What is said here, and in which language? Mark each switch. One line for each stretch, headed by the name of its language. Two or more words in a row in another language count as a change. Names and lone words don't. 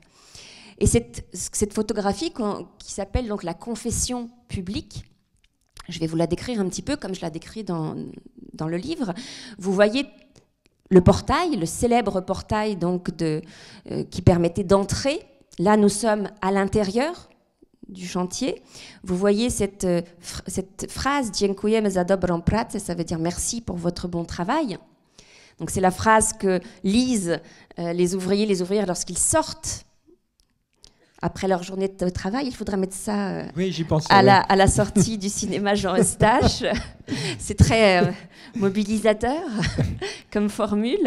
French: Et cette photographie qui s'appelle donc la confession publique, je vais vous la décrire un petit peu comme je la décris dans le livre. Vous voyez le portail, le célèbre portail donc qui permettait d'entrer. Là, nous sommes à l'intérieur du chantier. Vous voyez cette phrase
Polish: « Dziękujemy za dobrą pracę »,
French: ça veut dire « merci pour votre bon travail ». Donc c'est la phrase que lisent les ouvriers, les ouvrières lorsqu'ils sortent après leur journée de travail. Il faudrait mettre ça oui, j'y pensais, à la sortie du cinéma Jean Eustache. C'est très mobilisateur comme formule.